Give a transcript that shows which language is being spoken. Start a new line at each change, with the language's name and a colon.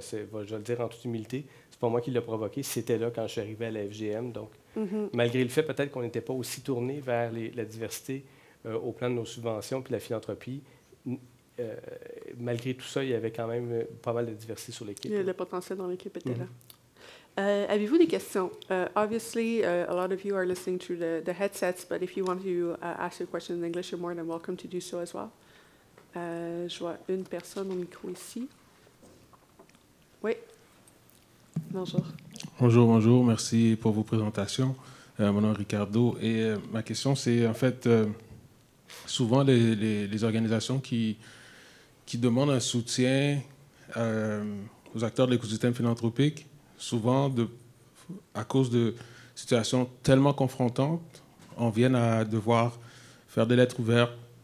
French: je vais le dire en toute humilité, c'est pas moi qui l'ai provoqué. C'était là quand je suis arrivé à la FGM. Donc, malgré le fait peut-être qu'on n'était pas aussi tourné vers la diversité au plan de nos subventions puis la philanthropie, malgré tout ça, il y avait quand même pas mal de diversité sur l'équipe. Le potentiel dans l'équipe était là. Avez-vous des questions?
English: Obviously, a lot of you are listening through the headsets, but if you want to ask your question in English, you're more than welcome to do so as well.
French: Je vois une personne au micro ici. Oui. Bonjour. Bonjour. Merci pour vos présentations. Mon nom est Ricardo. Et ma question, c'est en fait, souvent les organisations qui demandent un soutien aux acteurs de l'écosystème philanthropique, souvent, à cause de situations tellement confrontantes, on vient à devoir faire des lettres ouvertes,